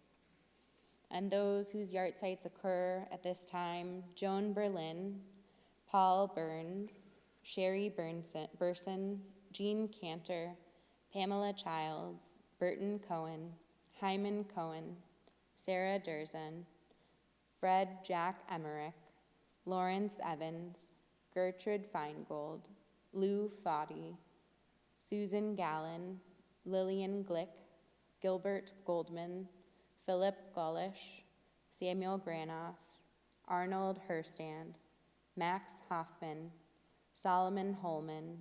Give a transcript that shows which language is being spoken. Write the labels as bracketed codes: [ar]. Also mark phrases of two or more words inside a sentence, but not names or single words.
[en] And those whose yahrzeits occur at this time: Joan Berlin, Paul Burns, Sherry Burson, Jean Cantor, Pamela Childs, Burton Cohen, Hyman Cohen, Sarah Durzan, Fred Jack Emmerich, Lawrence Evans, Gertrude Feingold, Lou Foddy, Susan Gallen, Lillian Glick, Gilbert Goldman, Philip Gaulish, Samuel Granoff, Arnold Herstand, Max Hoffman, Solomon Holman,